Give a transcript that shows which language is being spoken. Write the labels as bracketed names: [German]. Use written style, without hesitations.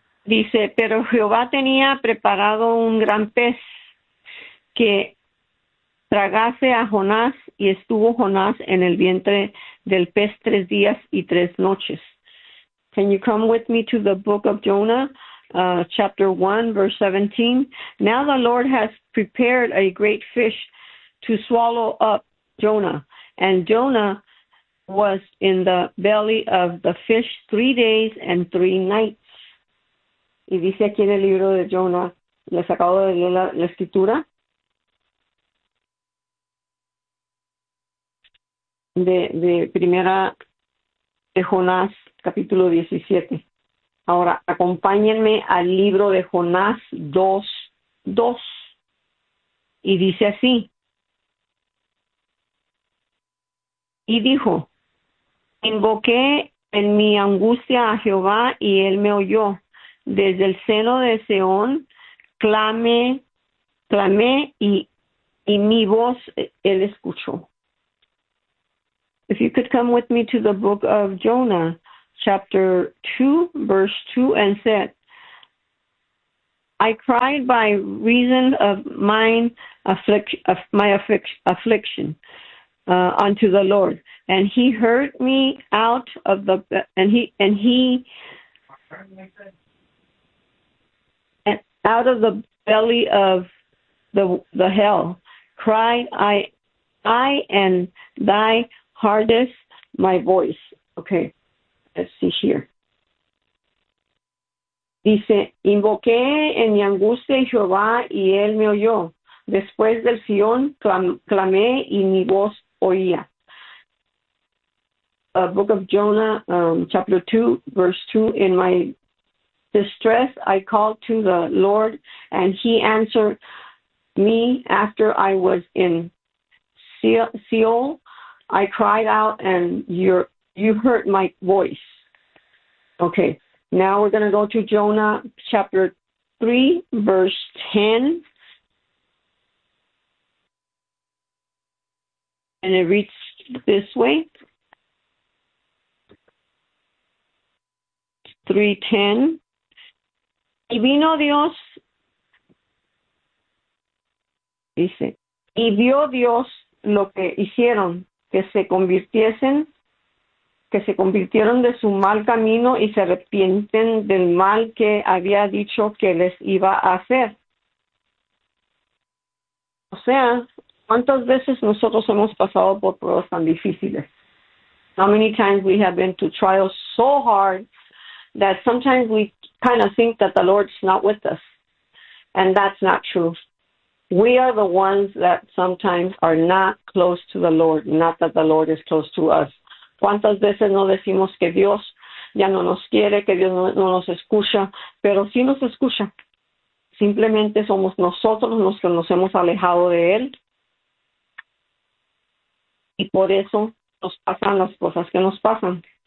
[Spanish] Dice, pero Jehová tenía preparado un gran pez que tragase a Jonás, y estuvo Jonás en el vientre del pez 3 días y 3 noches. [English] Can you come with me to the book of Jonah, chapter 1, verse 17? Now the Lord has prepared a great fish to swallow up Jonah, and Jonah was in the belly of the fish 3 days and 3 nights. [Spanish] Y dice aquí en el libro de Jonah, les acabo de leer la escritura, de primera de Jonás, capítulo 17. Ahora, acompáñenme al libro de Jonás 2:2. Y dice así. Y dijo, invoqué en mi angustia a Jehová y él me oyó. Desde el seno de Seón clamé y mi voz él escuchó. [English] If you could come with me to the book of Jonah, chapter 2, verse 2, and said, I cried by reason of my affliction unto the Lord, and he heard me out of the, and out of the belly of the hell, cried I and thy hardest my voice. Okay, let's see here. [Spanish] Dice, invoqué en mi angustia a Jehová y él me oyó. Después del Sion clamé y mi voz oía. [English] Book of Jonah, chapter 2, verse 2. In my distress, I called to the Lord, and he answered me after I was in Seol. I cried out, and you heard my voice. Okay, now we're going to go to Jonah chapter 3, verse 10. And it reads this way. 3:10. [Spanish] Y vino Dios, dice, y vio Dios lo que hicieron. Que se convirtieron de su mal camino y se arrepienten del mal que había dicho que les iba a hacer. O sea, ¿cuántas veces nosotros hemos pasado por pruebas tan difíciles? [English] How many times we have been to trials so hard that sometimes we kind of think that the Lord's not with us. And that's not true. We are the ones that sometimes are not close to the Lord, not that the Lord is close to us. [Spanish] ¿Cuántas veces no decimos que Dios ya no nos quiere, que Dios no nos escucha? Pero sí nos escucha. Simplemente somos nosotros los que nos hemos alejado de Él. Y por eso nos pasan las cosas que nos pasan.